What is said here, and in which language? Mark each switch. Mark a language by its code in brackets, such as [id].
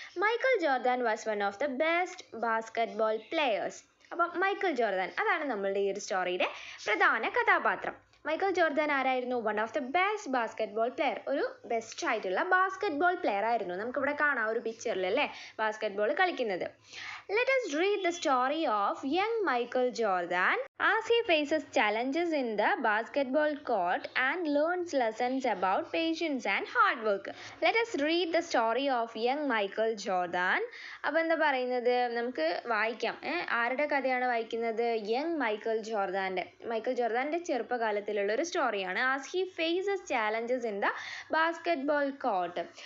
[en] Michael Jordan was one of the best basketball players. [ml] അപ്പം Michael Jordan അതാണ് നമ്മളുടെ ഈ ഒരു സ്റ്റോറിയുടെ പ്രധാന കഥാപാത്രം. മൈക്കൽ ജോർദാൻ ആരായിരുന്നു? [en] one of the best basketball player, [ml] ഒരു ബെസ്റ്റ് ആയിട്ടുള്ള ബാസ്കറ്റ്ബോൾ പ്ലെയർ ആയിരുന്നു. നമുക്കിവിടെ കാണാം ഒരു പിക്ചറിൽ അല്ലേ ബാസ്കറ്റ്ബോൾ കളിക്കുന്നത്. [en] Let us read the story of young Michael Jordan as he faces challenges in the basketball court and learns lessons about patience and hard work. Let us read the story of young Michael Jordan. [ml] അപ്പോൾ എന്താ പറയുന്നത്, നമുക്ക് വായിക്കാം. ആരുടെ കഥയാണ് വായിക്കുന്നത്? Young Michael ജോർദാൻ്റെ ചെറുപ്പകാലത്തിലുള്ള ഒരു സ്റ്റോറിയാണ്. [en] As he faces challenges in the basketball court.